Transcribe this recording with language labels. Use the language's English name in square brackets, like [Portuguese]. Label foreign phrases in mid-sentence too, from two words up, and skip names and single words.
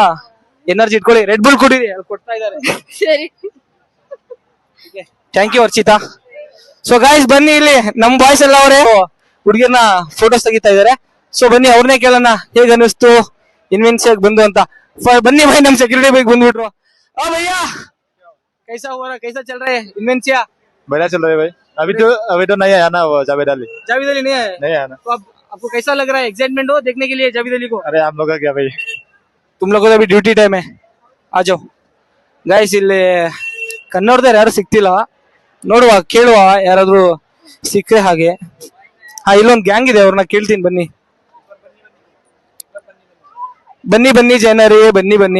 [Kannada] ಎನರ್ಜಿ ಇಟ್ಕೊಳ್ಳಿ, ರೆಡ್ ಬುಲ್ ಕುಡೀರಿ, ಅಲ್ಲಿ ಕೊಡ್ತಾ ಇದಾರೆ. ಸರಿ, [English] thank you ಅರ್ಚಿತಾ. so guys, [Kannada] ಬನ್ನಿ ಇಲ್ಲಿ ನಮ್ ಬಾಯ್ಸ್ ಎಲ್ಲ ಅವರೇ ಹುಡುಗಿರ್ನ ಫೋಟೋಸ್ ತೆಗಿತಾ ಇದಾರೆ. ಸೊ ಬನ್ನಿ ಅವ್ರನ್ನೇ ಕೇಳೋಣ, ಹೇಗೆ ಅನಿಸ್ತು ಇನ್ವೆನ್ಸಿಯಾಗ ಬಂದು ಅಂತ. ಬನ್ನಿ ಭಾಯ್, ನಮ್ ಸೆಕ್ಯೂರಿಟಿ ಬೈಕ್ ಬಂದ್ಬಿಟ್ರು. ಭಯ್ಯಾ, [Hindi] कैसा चल रहा है इन्वेंसिया? बढ़िया चल रहा है भाई. अभी तो नहीं आया ना वो जावेद अली, जावेद अली नहीं है नहीं आया ना। तो अब आपको कैसा लग रहा है? एक्साइटमेंट हो देखने के लिए जावेद अली को? अरे हम लोग का क्या भाई, तुम लोगों अभी [English] duty time [Hindi] आ जाओ ಗೈಸ್. [Kannada] ಇಲ್ಲಿ ಕನ್ನಡದವ್ರು ಯಾರು ಸಿಕ್ತಿಲ್ಲ, ನೋಡುವ ಕೇಳುವ ಯಾರಾದ್ರೂ ಸಿಕ್ಕರೆ ಹಾಗೆ. ಇಲ್ಲೊಂದು ಗ್ಯಾಂಗ್ ಇದೆ, ಅವ್ರನ್ನ ಕೇಳ್ತೀನಿ. ಬನ್ನಿ ಬನ್ನಿ ಬನ್ನಿ ಜನರೇ ಬನ್ನಿ ಬನ್ನಿ.